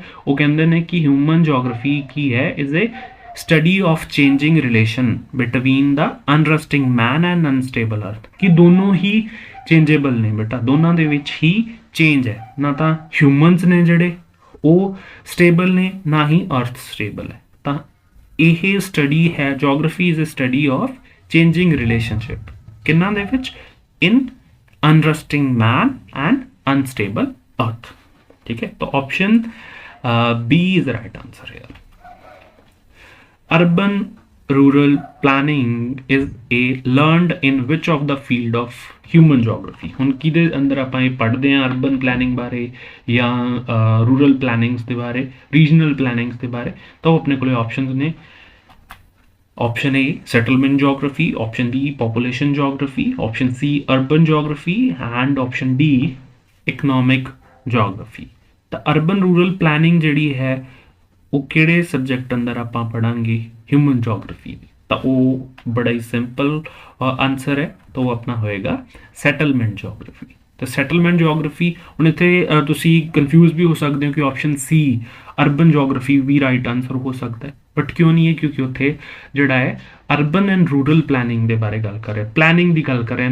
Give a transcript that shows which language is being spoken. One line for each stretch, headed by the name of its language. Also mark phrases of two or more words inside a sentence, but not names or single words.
Punjabi: ਉਹ ਕਹਿੰਦੇ ਨੇ ਕਿ
English: human geography
Punjabi: ਕੀ ਹੈ,
English: is a study of changing relation between the unresting man and unstable earth,
Punjabi: ਕਿ ਦੋਨੋਂ ਹੀ ਚੇਂਜੇਬਲ ਨੇ ਬੇਟਾ, ਦੋਨਾਂ ਦੇ ਵਿੱਚ ਹੀ ਚੇਂਜ ਹੈ। ਨਾ ਤਾਂ ਹਿਊਮਨਸ ਨੇ ਜਿਹੜੇ ਉਹ ਸਟੇਬਲ ਨੇ, ਨਾ ਹੀ
English: earth stable
Punjabi: ਹੈ। ਤਾਂ ਇਹ ਸਟੱਡੀ ਹੈ,
English: geography is a study of changing relationship
Punjabi: ਕਿੰਨਾਂ ਦੇ ਵਿੱਚ,
English: ਇਨ unresting man and unstable earth.
Hindi: ठीक है, तो
English: option B is the right answer here. Urban rural planning is a learned in which of the field of human geography?
Punjabi: ਹੁਣ ਕਿਹਦੇ ਅੰਦਰ ਆਪਾਂ ਇਹ ਪੜ੍ਹਦੇ ਹਾਂ,
English: urban planning
Punjabi: ਬਾਰੇ ਜਾਂ
English: rural plannings
Punjabi: ਦੇ ਬਾਰੇ,
English: regional plannings
Punjabi: ਦੇ ਬਾਰੇ। ਤਾਂ ਉਹ ਆਪਣੇ ਕੋਲੇ ਆਪਸ਼ਨਸ ਨੇ।
English: Option A settlement geography, option B population geography, option C urban geography and option D economic geography।
Punjabi: ਤਾਂ
English: urban rural planning
Punjabi: ਜਿਹੜੀ ਹੈ ਉਹ ਕਿਹੜੇ ਸਬਜੈਕਟ ਅੰਦਰ ਆਪਾਂ ਪੜਾਂਗੇ,
English: human geography
Punjabi: ਦੀ। ਤਾਂ ਉਹ ਬੜਾ ਹੀ
English: simple answer
Punjabi: ਹੈ, ਤਾਂ ਉਹ ਆਪਣਾ ਹੋਏਗਾ
English: settlement geography.
Punjabi: ਤਾਂ
English: settlement geography,
Punjabi: ਹੁਣ ਇੱਥੇ ਤੁਸੀਂ ਕਨਫਿਊਜ਼ ਵੀ ਹੋ ਸਕਦੇ ਹੋ ਕਿ
English: option C urban geography
Punjabi: ਵੀ
English: right answer
Punjabi: ਹੋ ਸਕਦਾ ਹੈ, ਬਟ ਕਿਉਂ ਨਹੀਂ ਹੈ, ਕਿਉਂਕਿ ਉੱਥੇ ਜਿਹੜਾ ਹੈ
English: urban and rural planning
Punjabi: ਦੇ ਬਾਰੇ ਗੱਲ ਕਰ ਰਿਹਾ, ਪਲੈਨਿੰਗ ਦੀ ਗੱਲ ਕਰ ਰਿਹਾ।